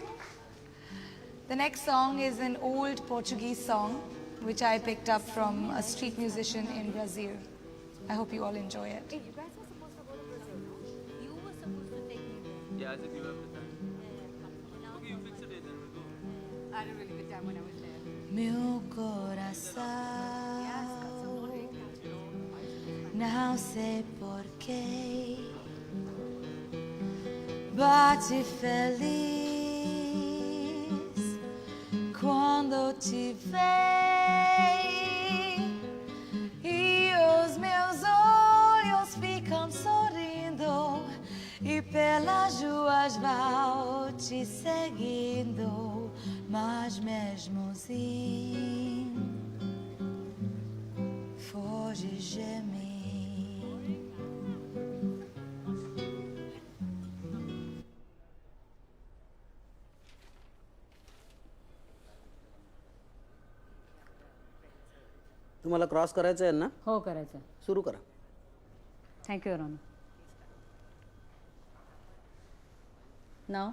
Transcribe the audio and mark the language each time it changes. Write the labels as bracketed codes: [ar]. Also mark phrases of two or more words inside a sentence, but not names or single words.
[en] The next song is an old Portuguese song which I picked up from a street musician in Brazil. I hope you all enjoy it. You guys were supposed to go to Brazil, no? You were supposed to take me there. Yeah, as if you have the time. Okay, you fix a date, then we'll go. I had a really good time when I was there. [pt] Meu coração, não sei porquê, bate feliz quando te vê, e os meus olhos ficam sorrindo, e pelas ruas vou te seguindo, mas mesmo assim foge de mim. [mr] तुम्हाला क्रॉस करायचं आहे ना? हो करायचं. सुरू करा. [en] thank you your honor. नाव?